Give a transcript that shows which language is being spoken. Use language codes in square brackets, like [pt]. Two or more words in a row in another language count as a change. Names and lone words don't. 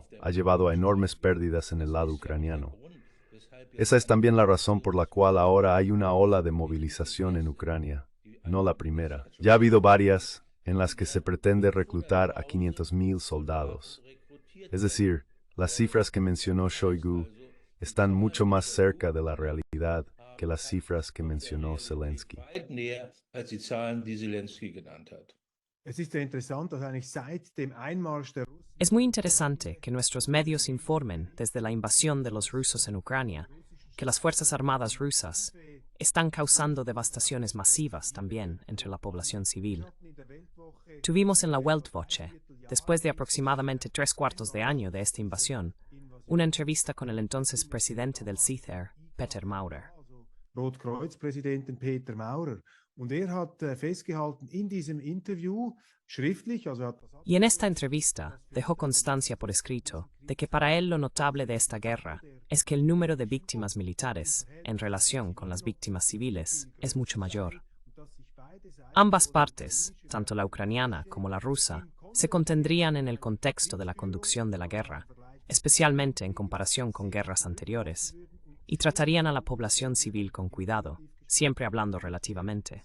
[es] Ha llevado a enormes pérdidas en el lado ucraniano. Esa es también la razón por la cual ahora hay una ola de movilización en Ucrania, no la primera. Ya ha habido varias en las que se pretende reclutar a 500.000 soldados. Es decir, las cifras que mencionó Shoigu están mucho más cerca de la realidad que las cifras que mencionó Zelensky. [de] Es ist ja interessant, dass eigentlich seit dem Einmarsch der Russen [es] Es muy interesante que nuestros medios informen desde la invasión de los rusos en Ucrania que las Fuerzas Armadas rusas están causando devastaciones masivas también entre la población civil. Tuvimos en la Weltwoche, después de aproximadamente 3/4 de año de esta invasión, una entrevista con el entonces presidente del CITER, Peter Maurer. [de] Rotkreuz-Präsidenten Peter Maurer. Und hat festgehalten in diesem Interview, schriftlich, also hat [es] Y en esta entrevista dejó constancia por escrito de que para él lo notable de esta guerra es que el número de víctimas militares, en relación con las víctimas civiles, es mucho mayor. Ambas partes, tanto la ucraniana como la rusa, se contendrían en el contexto de la conducción de la guerra, especialmente en comparación con guerras anteriores, y tratarían a la población civil con cuidado, siempre hablando relativamente.